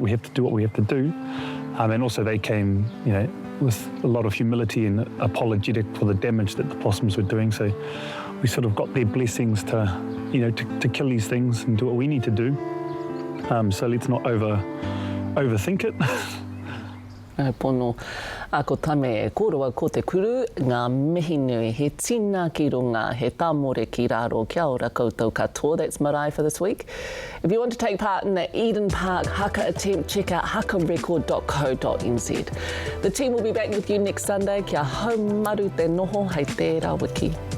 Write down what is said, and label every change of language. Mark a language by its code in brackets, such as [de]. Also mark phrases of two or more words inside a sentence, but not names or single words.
[en] We have to do what we have to do. And also they came, with a lot of humility and apologetic for the damage that the possums were doing. So we sort of got their blessings to kill these things and do what we need to do. So let's not overthink it. [mi] Pono, ako tame e kōrua ko te kuru, ngā mihi nui he tina ki runga, he tāmore ki raro, kia ora koutou katoa. [en] That's Marae for this week. If you want to take part in the Eden Park haka attempt, check out hakarecord.co.nz. The team will be back with you next Sunday. [mi] Kia haumaru te noho hei tērā wiki.